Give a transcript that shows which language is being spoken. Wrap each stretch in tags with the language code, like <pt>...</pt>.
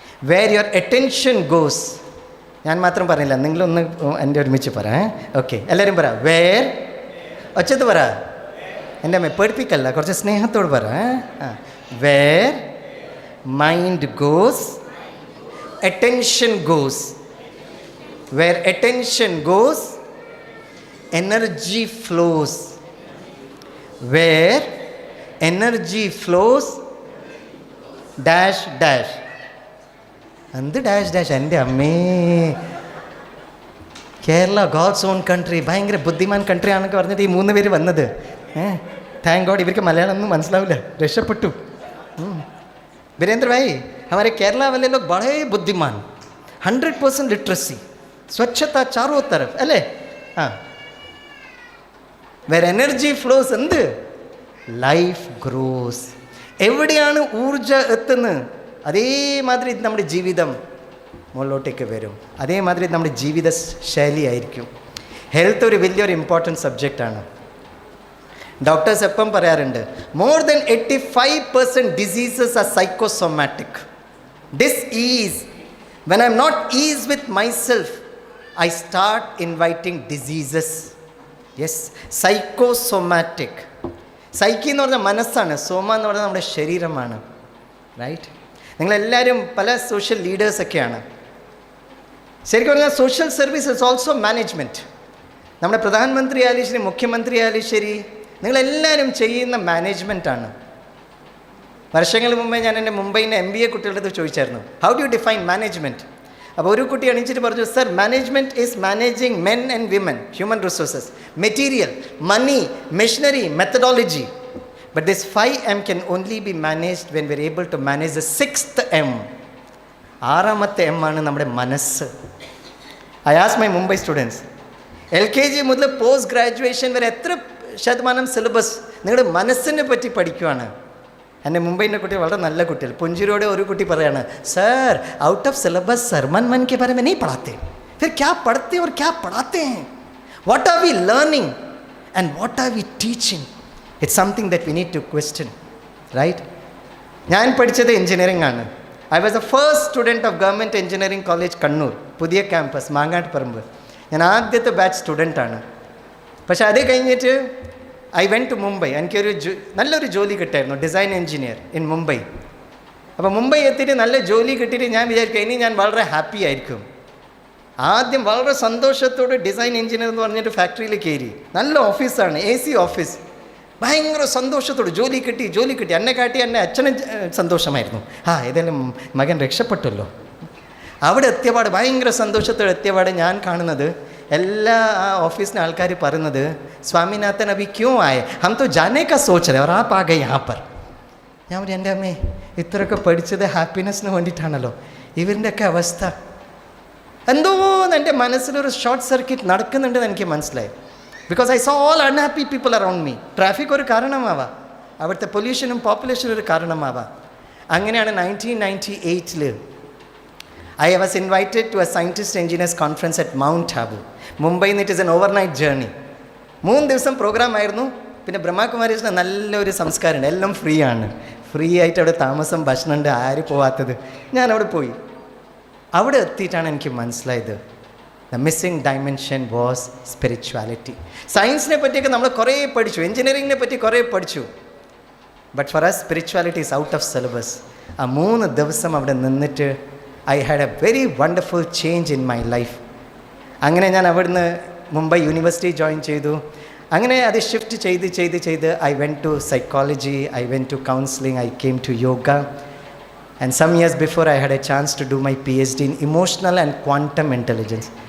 <en>Where your attention goes.</en> <ml>ഞാൻ മാത്രം പറഞ്ഞില്ല, നിങ്ങളൊന്ന് എൻ്റെ ഒരുമിച്ച് പറ. ഓക്കെ, എല്ലാവരും പറ. വേർ, ഒച്ചത്ത് പറ. എൻ്റെ അമ്മ പേടിപ്പിക്കല്ല, കുറച്ച് സ്നേഹത്തോട് പറ.</ml> <en>Where mind goes attention goes. Where attention goes, energy flows. Where energy flows, dash dash.</en> <ml>എന്ത് ഡാഷ് ഡാഷ്? എൻ്റെ അമ്മേ, കേരള ഗോഡ്സ് ഓൺ കൺട്രി, ഭയങ്കര ബുദ്ധിമാൻ കൺട്രി ആണെന്നൊക്കെ പറഞ്ഞിട്ട് ഈ 3 പേര് വന്നത്. താങ്ക് ഗോഡ് ഇവർക്ക് മലയാളം ഒന്നും മനസ്സിലാവില്ല, രക്ഷപ്പെട്ടു.</ml> <hi>वीरेंद्र भाई, हमारे केरला वाले लोग बड़े बुद्धिमान, 100% लिटरेसी, स्वच्छता चारों तरफ, अले हाँ.</hi> <en>where energy flows</en> <ml>എന്ത്?</ml> <en>Life grows.</en> <ml>എവിടെയാണ് ഊർജ എത്തുന്നത് അതേമാതിരി നമ്മുടെ ജീവിതം മുകളിലോട്ടേക്ക് വരും. അതേമാതിരി നമ്മുടെ ജീവിത ശൈലി ആയിരിക്കും. ഹെൽത്ത് ഒരു വലിയൊരു ഇമ്പോർട്ടൻറ്റ് സബ്ജക്റ്റാണ്.</ml> <en>doctors</en> <ml>എപ്പം പറയാറുണ്ട്,</ml> <en>More than 85% diseases are psychosomatic. Disease, when I am not ease with myself, I start inviting diseases.</en> <ml>Yes, psychosomatic. Psyche എന്ന് പറഞ്ഞാൽ മനസ്സാണ്, സോമ എന്ന് പറഞ്ഞാൽ നമ്മുടെ ശരീരമാണ്.</ml> <en>right,</en> <ml>നിങ്ങളെല്ലാവരും പല സോഷ്യൽ ലീഡേഴ്സൊക്കെയാണ്. ശരിക്കും പറഞ്ഞാൽ</ml> <en>Social service is also management.</en> <ml>നമ്മുടെ പ്രധാനമന്ത്രി ആയാലും ശരി, മുഖ്യമന്ത്രി ആയാലും ശരി, നിങ്ങളെല്ലാവരും ചെയ്യുന്ന മാനേജ്മെൻറ്റാണ്. വർഷങ്ങൾ മുമ്പേ ഞാൻ എൻ്റെ മുംബൈയിലെ MBA കുട്ടികളുടെ അടുത്ത് ചോദിച്ചായിരുന്നു,</ml> <en>How do you define management?</en> <ml>അപ്പോൾ ഒരു കുട്ടി എണീച്ചിട്ട് പറഞ്ഞു,</ml> <en>Sir, management is managing men and women, human resources, material, money, machinery, methodology. But this 5M can only be managed when we are able to manage the 6th M.</en> <ml>6ാമത്തെ M ആണ് നമ്മുടെ മനസ്സ്.</ml> <en>I asked my Mumbai students,</en> <ml>LKG മുതൽ post graduation വരെ എത്ര ശതമാനം syllabus നിങ്ങളുടെ മനസ്സിനെ പറ്റി പഠിക്കുവാണ്? എൻ്റെ മുംബൈൻ്റെ കുട്ടികൾ വളരെ നല്ല കുട്ടികൾ. പുഞ്ചിരിയോടെ ഒരു കുട്ടി പറയാണ്,</ml> <hi>sir,</hi> <en>out of syllabus</en> <hi>Sarman मन के बारे में नहीं पढ़ाते, फिर क्या पढ़ते और क्या पढ़ाते हैं?</hi> <en>What are we learning and what are we teaching? It's something that we need to question, right?</en> <ml>ഞാൻ പഠിച്ചത് എഞ്ചിനീയറിംഗ് ആണ്.</ml> <en>I was the first student of Government Engineering College, Kannur, പുതിയ campus, Mangattuparamba.</en> <ml>ഞാൻ ആദ്യത്തെ ബാച്ച് സ്റ്റുഡൻ്റാണ്. പക്ഷേ അത് കഴിഞ്ഞിട്ട്</ml> <en>I went to Mumbai.</en> <ml>എനിക്കൊരു നല്ലൊരു ജോലി കിട്ടായിരുന്നു,</ml> <en>Design engineer in Mumbai.</en> <ml>അപ്പോൾ മുംബൈ എത്തിയിട്ട് നല്ല ജോലി കിട്ടിയിട്ട് ഞാൻ വിചാരിക്കും ഇനി ഞാൻ വളരെ ഹാപ്പി ആയിരിക്കും. ആദ്യം വളരെ സന്തോഷത്തോടെ ഡിസൈൻ എഞ്ചിനീയർ എന്ന് പറഞ്ഞിട്ട് ഫാക്ടറിയിൽ കയറി. നല്ല ഓഫീസാണ്, AC ഓഫീസ്. ഭയങ്കര സന്തോഷത്തോടെ ജോലി കിട്ടി. എന്നെ കാട്ടി എന്നെ അച്ഛനും സന്തോഷമായിരുന്നു. ഏതായാലും മകൻ രക്ഷപ്പെട്ടല്ലോ. അവിടെ എത്തിയപാട് ഭയങ്കര സന്തോഷത്തോടെ എത്തിയപാട് ഞാൻ കാണുന്നത് എല്ലാ ആ ഓഫീസിലെ ആൾക്കാർ പറയുന്നത്, സ്വാമിനാഥൻ</ml> <hi>അഭി ക്യോ ആയേ, ഹം തോ ജാനേ കാ സോച്ച് രഹേ ഓർ ആപ് ആ ഗയേ യഹാ പർ.</hi> <ml>ഞാൻ പറഞ്ഞു എൻ്റെ അമ്മേ, ഇത്രയൊക്കെ പഠിച്ചത് ഹാപ്പിനെസ്സിന് വേണ്ടിയിട്ടാണല്ലോ, ഇവരിൻ്റെയൊക്കെ അവസ്ഥ എന്തോന്ന് എൻ്റെ മനസ്സിലൊരു ഷോർട്ട് സർക്യൂട്ട് നടക്കുന്നുണ്ടെന്ന് എനിക്ക് മനസ്സിലായി.</ml> <en>Because I saw all unhappy people around me.</en> <ml>Traffic ഒരു കാരണമാവാം, അവിടുത്തെ പൊല്യൂഷനും പോപ്പുലേഷനും ഒരു കാരണമാവാം. അങ്ങനെയാണ്</ml> <en>1998 I was invited to a scientist engineers conference at Mount Abu. Mumbai it is an overnight journey.</en> <ml>3 ദിവസം പ്രോഗ്രാം ആയിരുന്നു. പിന്നെ ബ്രഹ്മകുമാരീസിന് നല്ലൊരു സംസ്കാരമുണ്ട്, എല്ലാം ഫ്രീ ആണ്. ഫ്രീ ആയിട്ട് അവിടെ താമസം, ഭക്ഷണമുണ്ട്, ആര് പോവാത്തത്. ഞാൻ അവിടെ പോയി. അവിടെ എത്തിയിട്ടാണ് എനിക്ക് മനസ്സിലായത്</ml> <en>The missing dimension was spirituality.</en> <ml>സയൻസിനെ പറ്റിയൊക്കെ നമ്മൾ കുറേ പഠിച്ചു, എഞ്ചിനീയറിങ്ങിനെ പറ്റി കുറേ പഠിച്ചു.</ml> <en>But for us spirituality is out of syllabus.</en> <ml>ആ 3 ദിവസം അവിടെ നിന്നിട്ട്</ml> <en>I had a very wonderful change in my life.</en> <ml>അങ്ങനെ ഞാൻ അവിടുന്ന് മുംബൈ യൂണിവേഴ്സിറ്റി ജോയിൻ ചെയ്തു. അങ്ങനെ അത് ഷിഫ്റ്റ് ചെയ്ത്</ml> <en>I went to psychology, I went to counselling, I came to yoga. And some years before I had a chance to do my PhD in emotional and quantum intelligence.</en>